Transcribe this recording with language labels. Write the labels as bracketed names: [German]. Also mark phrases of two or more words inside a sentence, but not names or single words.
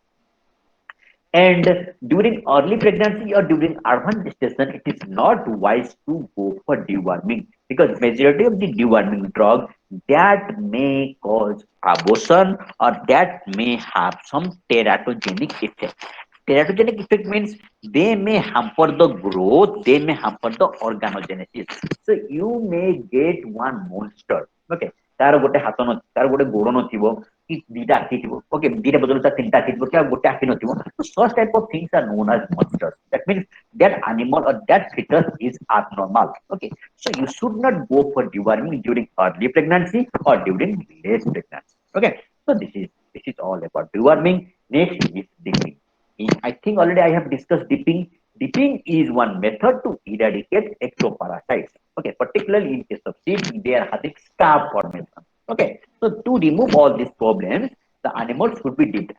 [English] And during early pregnancy or during urban gestation, it is not wise to go for deworming because majority of the deworming drug that may cause abortion or that may have some teratogenic effect. Teratogenic effect means they may hamper the growth, they may hamper the organogenesis. So you may get one monster. [Odia] Okay. ତାର ଗୋଟେ ହାତ ନ ତାର ଗୋଟେ ଗୋଡ ନଥିବ କି ଦିଟା ଆଖି ଥିବ ଓକେ ଦିଟା ବଦଳ ତାର ତିନିଟା ଆଖି ଥିବ କି ଆଉ ଗୋଟେ ଆଖି ନଥିବ [English] so such type of things are known as monsters that means that animal or that fetus is abnormal okay so you should not go for deworming during early pregnancy or during late pregnancy okay so this is all about deworming next is dipping I think already I have discussed dipping dipping is one method to eradicate ectoparasites okay particularly in case of sheep they are having scab formation okay so to remove all these problems the animals should be dipped.